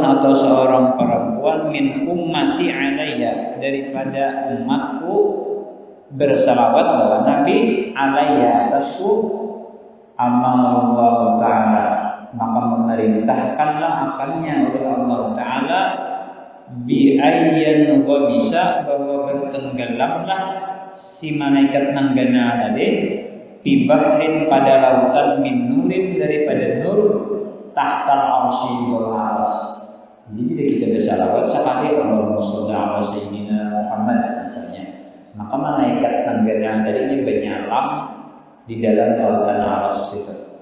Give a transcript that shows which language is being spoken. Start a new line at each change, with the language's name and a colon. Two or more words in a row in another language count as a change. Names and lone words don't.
Malay: atau seorang perempuan,
Arabic: min ummati alayya,
Malay: daripada umatku, bersalawat bahwa Nabi alayya, atasku,
Arabic: amallahu ta'ala,
Malay: maka memerintahkanlah akannya oleh Allah Ta'ala
Arabic: bi ayyan bisa,
Malay: bahwa bertenggelamlah si malaikat nanggana tadi
Arabic: fi bahrin,
Malay: pada lautan,
Arabic: min nurin,
Malay: daripada nur,
Arabic: tahtal arsy,
Malay: bawah arsy.
Banjar: Jadi bila kita bersalawat sekali
Arabic: Allahumma sholli ala sayyidina Muhammad
Banjar: misalnya, maka malaikat nanggana tadi ini menyalam di dalam lautan arsy itu.